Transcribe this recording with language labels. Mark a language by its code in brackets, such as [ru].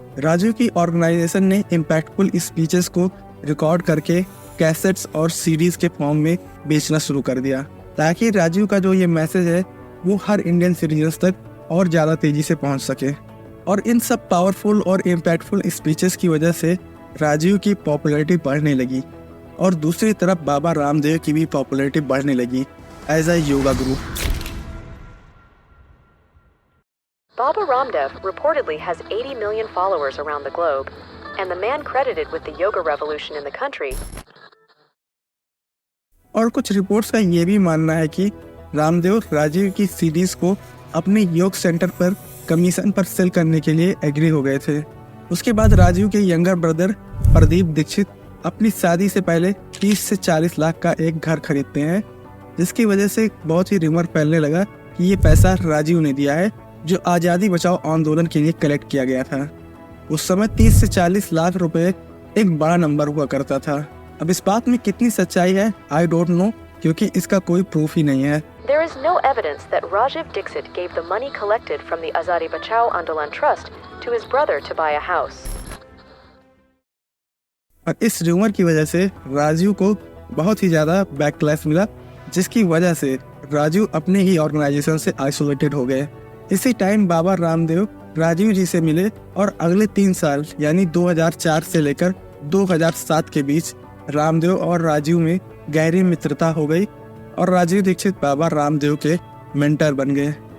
[hi] राजीव की ऑर्गेनाइजेशन ने impactful speeches को रिकॉर्ड करके कैसेट्स और सीडीज के फॉर्म में बेचना शुरू कर दिया, ताकि राजीव का जो ये मैसेज है वो हर इंडियन सिटीजन्स तक और ज़्यादा तेज़ी से पहुंच सके। और इन सब पावरफुल और इम्पैक्टफुल स्पीचेस की वजह से राजीव की पॉपुलैरिटी बढ़ने लगी और दूसरी तरफ बाबा रामदेव की भी पॉपुलैरिटी बढ़ने लगी [en] As a yoga guru. Baba Ramdev reportedly has 80 million followers around the globe, and the man credited with the yoga revolution in the country. [hi] और कुछ रिपोर्ट्स का ये भी मानना है कि रामदेव राजीव की सीडीज को अपने योग सेंटर पर कमीशन पर सेल करने के लिए एग्री हो गए थे। उसके बाद राजीव के यंगर ब्रदर प्रदीप दीक्षित अपनी शादी से पहले 30 से 40 लाख का एक घर खरीदते हैं, जिसकी वजह से बहुत ही रिमर फैलने लगा कि ये पैसा राजीव ने दिया है जो आज़ादी बचाओ आंदोलन के लिए कलेक्ट किया गया था। उस समय 30 से 40 लाख रुपए एक बड़ा नंबर हुआ करता था। अब इस बात में कितनी सच्चाई है [en] I don't know, [hi] क्योंकि इसका कोई प्रूफ ही नहीं है। [en] There is no evidence that Rajiv Dixit gave the money collected from the Azadi Bachao Andolan Trust to his brother to buy a house. [hi] और इस र्यूमर की वजह से राजीव को बहुत ही ज़्यादा बैकलैश मिला, जिसकी वजह से राजीव अपने ही ऑर्गेनाइजेशन से आइसोलेटेड हो गए। इसी टाइम बाबा रामदेव राजीव जी से मिले और अगले 3 साल यानी 2004 से लेकर 2007 के बीच रामदेव और राजीव में गहरी मित्रता हो गई और राजीव दीक्षित बाबा रामदेव के मेंटर बन गए।